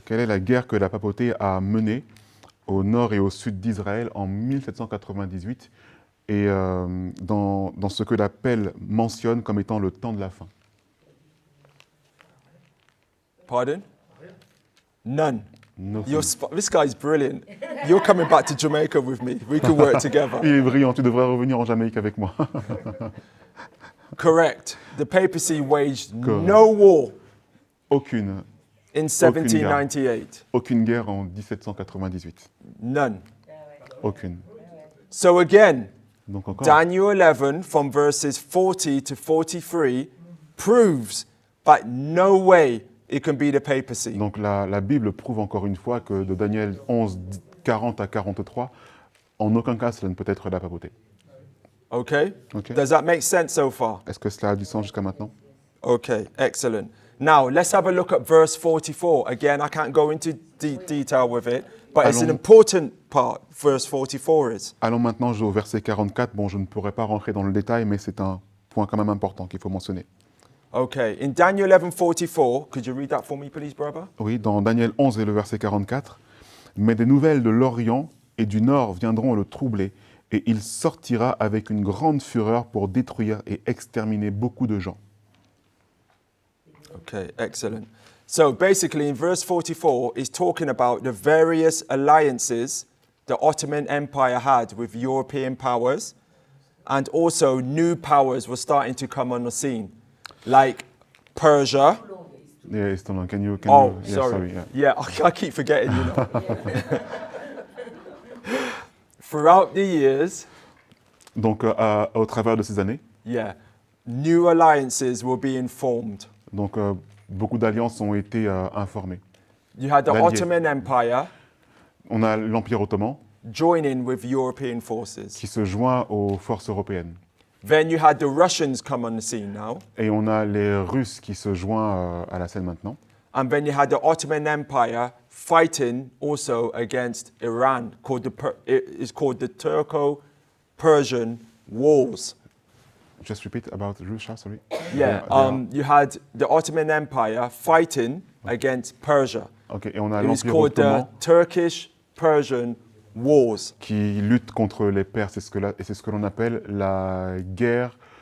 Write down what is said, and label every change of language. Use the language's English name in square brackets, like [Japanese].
[French] quelle est la guerre que la papauté a menée au nord et au sud d'Israël en 1798 et dans ce que l'appel mentionne comme étant le temps de la fin? [English] Pardon? None. Nothing. This guy's brilliant. You're coming back to Jamaica with me. We could work together. [French] Il est brillant, tu devrais revenir en Jamaïque avec moi. [English] Correct. The papacy waged Correct. no war [French] Aucune [English] in 1798. [French] Aucune guerre en 1798. [English] None. [French] Aucune. [English] So again, [French] Donc encore, [English] Daniel 11 from verses 40 to 43 proves that no way it can be the papacy. [French] donc la Bible prouve encore une fois que de Daniel 11, 40 à 43, en aucun cas cela ne peut être la papauté. [English] Okay? Ok. Does that make sense so far? [French] Est-ce que cela a du sens jusqu'à maintenant? [English] Okay, excellent. Now, let's have a look at verse 44. Again, I can't go into detail with it, but it's an [French] Allons. [English] important part, verse 44 is. [French] Allons maintenant au verset 44. Bon, je ne pourrais pas rentrer dans le détail, mais c'est un point quand même important qu'il faut mentionner. [English] Okay, in Daniel 11:44, could you read that for me, please, brother? [French] Oui, dans Daniel 11 et le verset 44, « Mais des nouvelles de l'Orient et du Nord viendront le troubler, et il sortira avec une grande fureur pour détruire et exterminer beaucoup de gens. » [English] Okay, excellent. So basically, in verse 44, it's talking about the various alliances the Ottoman Empire had with European powers, and also new powers were starting to come on the scene, like Persia. Yeah, Stonewall, can you Oh, yeah, sorry. yeah. Yeah, I keep forgetting, you know. Throughout the years, [French] Donc, au travers de ces années, [English] yeah, new alliances were being formed. [French] donc, beaucoup d'alliances ont été informées. [English] You had the [French] L'Allié. [English] Ottoman Empire [French] On a l'Empire ottoman [English] joining with European forces. [French] qui se joint aux forces européennes. [English] Then you had the Russians come on the scene now. [French] Et on a les Russes qui se joignent à la scène maintenant. [English] And then you had the Ottoman Empire fighting also against Iran, it's called the Turco-Persian Wars. Just repeat about Russia, sorry. Yeah, you had the Ottoman Empire fighting against Persia. [French] Ok, et on a [English] It was [French] l'Empire [English] called the [French] ottoman [English] Turkish-Persian Wars. [French] qui lutte contre les Perses. Et c'est ce que l'on appelle la guerre.